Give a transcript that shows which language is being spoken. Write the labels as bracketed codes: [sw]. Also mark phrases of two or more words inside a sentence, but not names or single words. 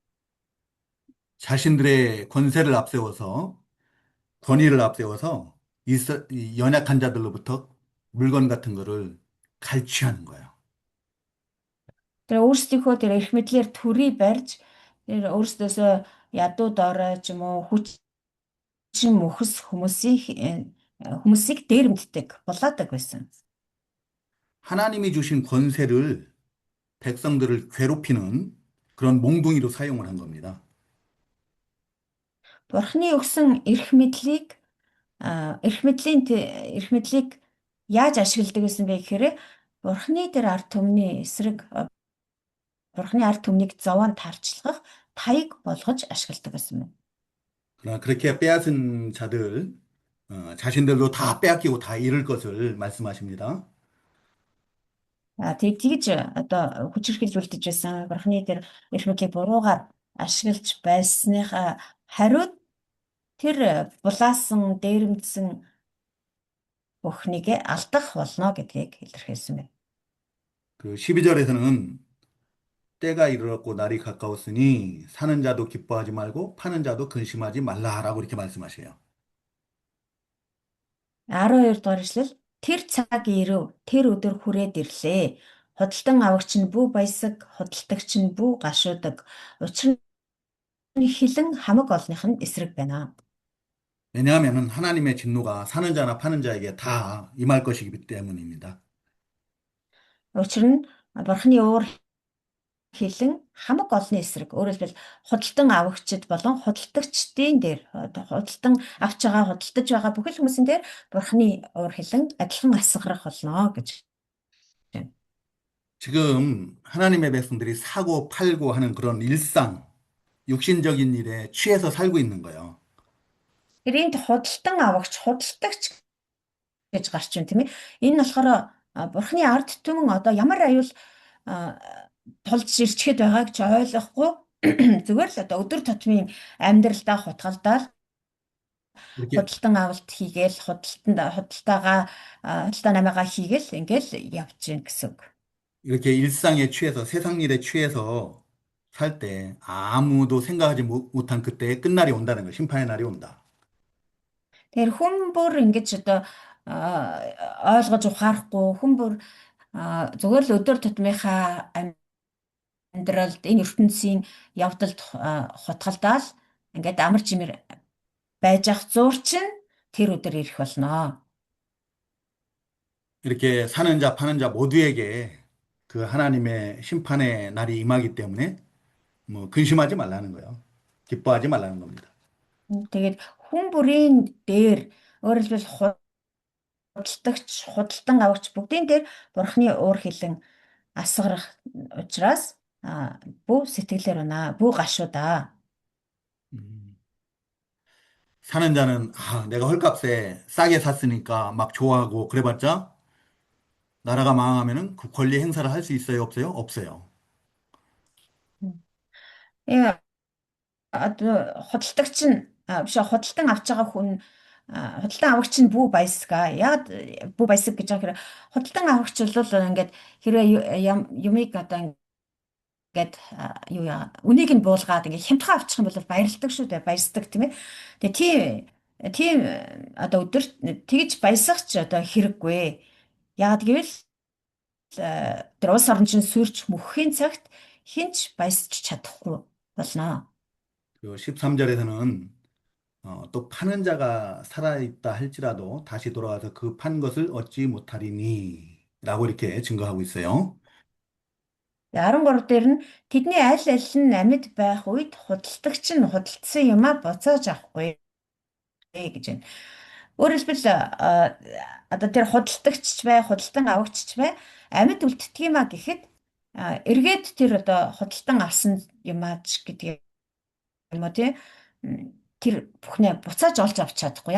[ko] 자신들의 권세를 앞세워서 권위를 앞세워서 이 연약한 자들로부터 물건 같은 거를 갈취하는 거예요. [mn] Тэр өөрсдийнхөө тэр эрх мэдлэр төрий барьж тэр өөрсдөөсөө ядуу доорой ч юм уу хүчин мөхс хүмүүсийг дээрэмддэг булаадаг байсан. [ko] 하나님이 주신 권세를 백성들을 괴롭히는 그런 몽둥이로 사용을 한 겁니다. [mn] Бурхны өгсөн эрх мэдлийг яаж ашигладаг гэсэн бэ гэхээр Бурхны тэр ард түмний эсрэг Бурхны ард түмнийг зовоон тарчлах таяг болгож ашигладаг гэсэн юм. [ko] 그러나 그렇게 빼앗은 자들, 자신들도 다 빼앗기고 다 잃을 것을 말씀하십니다. [mn] Тэгж одоо хүчирхийлүүлж байсан Бурхны тэр эрх мэдлийг буруугаар ашиглаж байсныхаа хариуд тэр булаасан, дээрэмдсэн бүхнийг алдах болно гэдгийг илэрхийлсэн байна. [ko] 그 12절에서는 때가 이르렀고 날이 가까웠으니 사는 자도 기뻐하지 말고 파는 자도 근심하지 말라라고 이렇게 말씀하셔요. [mn] 12 дугаар эшлэл тэр цаг ирэв, тэр өдөр хүрээд ирлээ. Худалдан авагч нь бүү баясаг, худалдагч нь бүү гашуудаг. Учир нь хилэн хамаг олных нь эсрэг байна. [ko] 왜냐하면 하나님의 진노가 사는 자나 파는 자에게 다 임할 것이기 때문입니다. [mn] Учир нь Бурхны уур хилэн хамаг олны эсрэг. Өөрөөр хэлбэл худалдан авагчид болон худалдагчдын дээр худалдан авч байгаа, худалдаж байгаа бүхэл хүмүүсийн дээр Бурхны уур хилэн адилхан асгарах болно гэж байна. [ko] 지금 하나님의 백성들이 사고 팔고 하는 그런 일상, 육신적인 일에 취해서 살고 있는 거예요. [mn] Тэр энд худалдан авагч, худалдагч гэж гарч байна тийм ээ. Энэ нь болохоор Бурхны ард түмэн одоо ямар аюул тулж ирчихэд байгааг ч ойлгохгүй зүгээр л одоо өдөр тутмын амьдралдаа хутгалдаал [ko] 이렇게, [mn] худалдан авалт хийгээл худалдаа намаагаа хийгээл ингээл явж гин гэсэн үг. [ko] 이렇게 일상에 취해서 세상 일에 취해서 살 때 아무도 생각하지 못한 그때의 끝날이 온다는 거예요. 심판의 날이 온다. [mn] Тэгэхээр хүн бүр ингэж одоо ойлгож ухаарахгүй хүн бүр зүгээр л өдөр тутмынхаа амьдралд энэ ертөнцийн явдалд хутгалдаал ингээд амар чимэр байж ах зуурчин тэр өдөр ирэх болно. [ko] 이렇게 사는 자, 파는 자 모두에게 그 하나님의 심판의 날이 임하기 때문에 뭐 근심하지 말라는 거예요. 기뻐하지 말라는 겁니다. [mn] Тэгээд хүн бүрийн дээр өөрөөр хэлбэл худалдагч, худалдан авагч бүгдийн дээр Бурхны уур хилэн асгарах учраас бүү сэтгэлээр байна. Бүү гашуудаа. 음. [ko] 사는 자는 내가 헐값에 싸게 샀으니까 막 좋아하고 그래봤자 나라가 망하면은 그 권리 행사를 할 수 있어요, 없어요? 없어요. [mn] Э одоо худалдагч нь биш худалдан авч байгаа хүн худалдан авагч нь бүү баясга. Яг бүү баясаг гэж байгаа хэрэг худалдан авагч бол ингээд хэрвээ юмыг одоо ингээд юу яа үнийг нь буулгаад ингээд хямдхан авчих юм бол баярлдаг шүү дээ, баясдаг тийм ээ. Тэгээ тийм одоо өдөр тэгж баясах ч одоо хэрэггүй. Яагаад гэвэл тэр улс орн чинь сүрч мөхийн цагт хинч баясч чадахгүй болно. [ko] 그 13절에서는 또 파는 자가 살아있다 할지라도 다시 돌아와서 그 판 것을 얻지 못하리니 라고 이렇게 증거하고 있어요. [mn] 13 дээр нь тэдний аль аль нь амьд байх үед худалдагч нь худалдсан юмаа буцааж авахгүй гэж байна. Өөрөөр хэлбэл одоо тэр худалдагч ч бай, худалдан авагч ч бай амьд үлддэг юм а гэхэд эргээд тэр одоо худалдан авсан юмаач гэдэг юм уу тий тэр бүхнээ буцааж олж авч чадахгүй.